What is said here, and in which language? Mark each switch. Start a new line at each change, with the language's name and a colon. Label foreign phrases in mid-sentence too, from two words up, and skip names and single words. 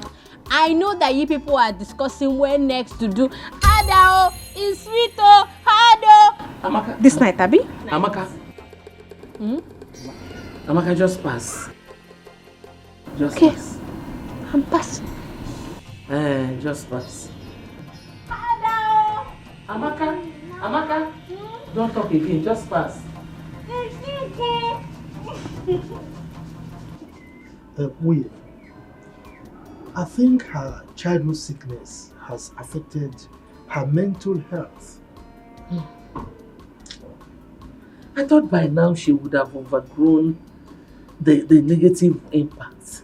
English: I know that you people are discussing where next to do Adao is sweet Hado. Amaka. This night, Abby? Amaka. Amaka, just pass. Just pass. I'm passing. Just pass. Adao. Amaka. Amaka. Don't talk again. Just pass. Wait. I think her childhood sickness has affected her mental health. I thought by now she would have overgrown the negative impact.